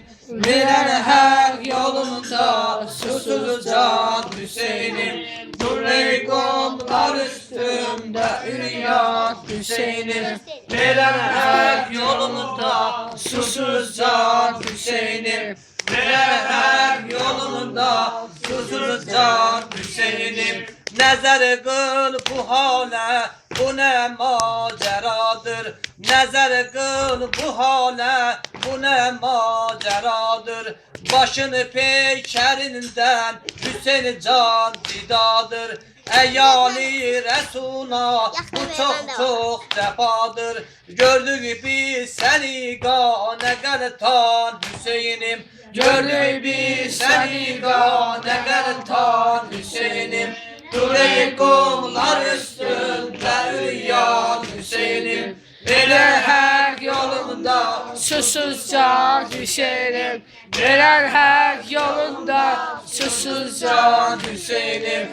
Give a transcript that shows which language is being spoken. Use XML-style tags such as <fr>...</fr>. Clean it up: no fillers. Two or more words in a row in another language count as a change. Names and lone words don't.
<tr>Verene hak yolunda susuz can Hüseyin'im. Nurey kumlar üstünde üryan Hüseyin'im. Verene hak yolunda susuz can Hüseyin'im. Verene hak yolunda susuz can Hüseyin'im.</tr> <az>Nəzər qıl bu halə, bu nə macəradır. Nəzər qıl bu halə, bu nə macəradır. Başını peykərindən Hüseyin can fidadır. Əyali Rəsuna bu çox cəfadır. Gördük biz səni qanə qəltan Hüseyin'im. Gördük biz səni qanə qəltan Hüseyin'im.</az> <tr>Nurey kumlar üstünde üryan Hüseyin'im. Verer hak yolunda susuz can Hüseyin'im. Verer hak yolunda susuz can Hüseyin'im.</tr>